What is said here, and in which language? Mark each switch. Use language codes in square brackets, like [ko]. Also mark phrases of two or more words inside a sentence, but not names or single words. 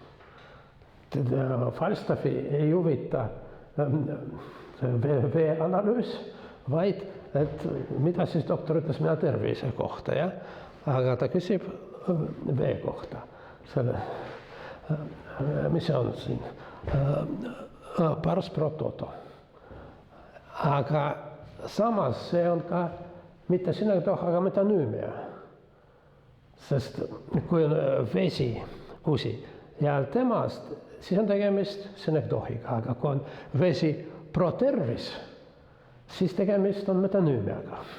[et] Falstaffi ei huvita veeanalüüs, vaid et mida siis doktor ütles mina tervise kohta, ja? Aga ta küsib vee kohta. Mis see on siin? [la] Pars pro toto. [et] Aga samas see on ka mitte synekdoh, aga metonüümia. Sest kui on vesi, kusi ja temast, siis on tegemist synekdohiga, aga kui on vesi pro tervis, siis tegemist on metonüümiaga.